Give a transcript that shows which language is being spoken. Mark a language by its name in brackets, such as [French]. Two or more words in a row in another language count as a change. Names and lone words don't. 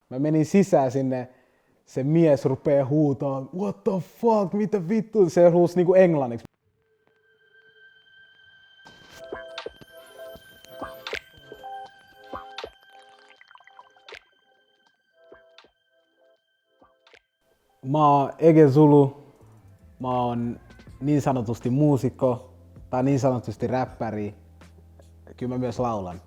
[Finnish] Mä menin sisään sinne, se mies rupee huutaa, [English] what the fuck, [Finnish] mitä vittu, se huusi niinku englanniksi. Mä oon Ege Zulu, mä oon niin sanotusti muusikko tai niin sanotusti räppäri, kyllä mä myös laulan.